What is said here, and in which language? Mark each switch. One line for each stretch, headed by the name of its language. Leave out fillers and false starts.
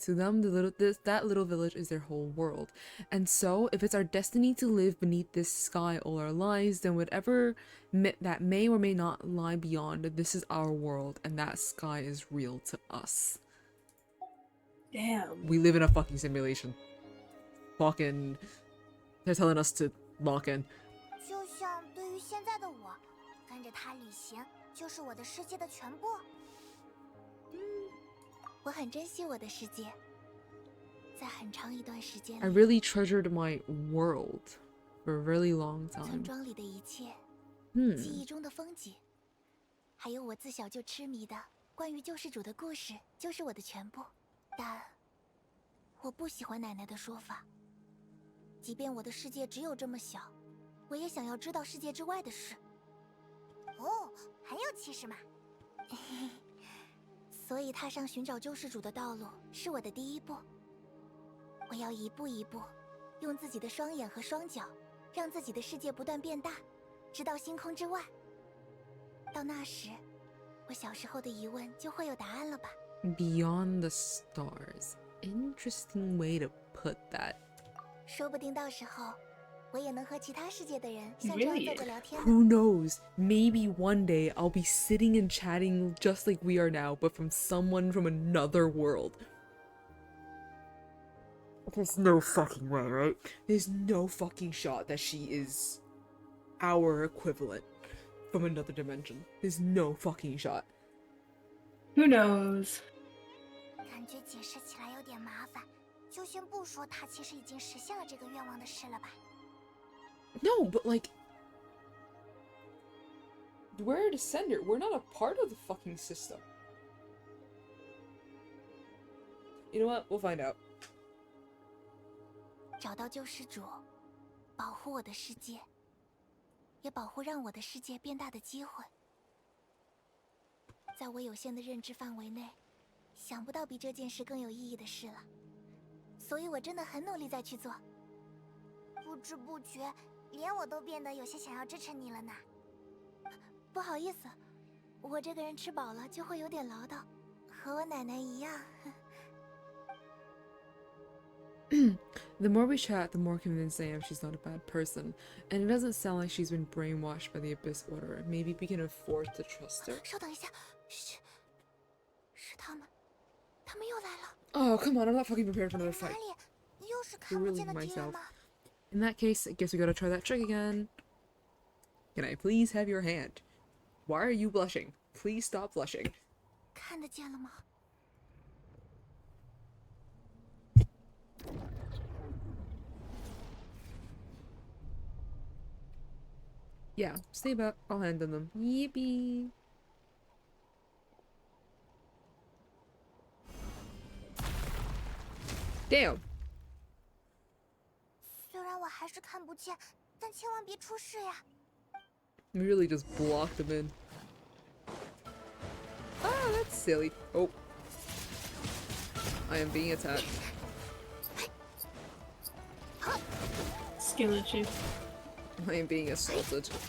English: To them, that little village is their whole world. And so, if it's our destiny to live beneath this sky all our lives, then whatever that may or may not lie beyond, this is our world, and that sky is real to us. Damn. We live in a fucking simulation. Fucking... They're telling us to lock in.
Chinese: 就像对于现在的我，跟着他旅行就是我的世界的全部。我很珍惜我的世界，在很长一段时间里，
English: I really treasured my world for a really long
Chinese: 村
English: time.
Chinese: 庄里的一切，记忆中的风景，还有我自小就痴迷的关于救世主的故事，就是我的全部。但我不喜欢奶奶的说法，即便我的世界只有这么小，我也想要知道世界之外的事。哦，很有气势嘛。所以踏上寻找救世主的道路是我的第一步。我要一步一步，用自己的双眼和双脚，让自己的世界不断变大，直到星空之外。到那时，我小时候的疑问就会有答案了吧？
English: Beyond the stars. Interesting way to put that.
Chinese: 说不定到时候，我也能和其他世界的人像这样坐着聊天呢。
English: Who knows? Maybe one day I'll be sitting and chatting just like we are now, but from someone from another world. There's no fucking way, right? There's no fucking shot that she is our equivalent from another dimension. There's no fucking shot. Who knows?
Chinese: 感觉解释起来有点麻烦，就先不说他其实已经实现了这个愿望的事了吧。
English: No, but like... We're a descendant. We're not a part of the fucking system. You know what? We'll find out.
Chinese: 找到救世主，保护我的世界，也保护让我的世界变大的机会。在我有限的认知范围内，想不到比这件事更有意义的事了。所以我真的很努力在去做。不知不觉，连我都变得有些想要支持你了呢。不好意思，我这个人吃饱了就会有点唠叨，和我奶奶一样。
English: The more we chat, the more convinced I am she's not a bad person, and it doesn't sound like she's been brainwashed by the Abyss Order. Maybe we can afford to trust her.
Chinese: 稍等一下，嘘，是他们又来了。
English: Oh, come on, I'm not fucking prepared for another
Chinese: 哪
English: fight.
Chinese: 里？又是看不见的敌人
English: myself.
Chinese: 吗？
English: In that case, I guess we gotta try that trick again. Can I please have your hand? Why are you blushing? Please stop blushing.
Chinese: 看得见了吗？
English: Yeah, stay back. I'll hand them. Yippee. Damn.
Chinese: 虽然我还是看不见，但千万别出事呀！
English: We really just blocked him in. Ah, that's silly. Oh. I am being attacked. Skill issue. I am being assaulted.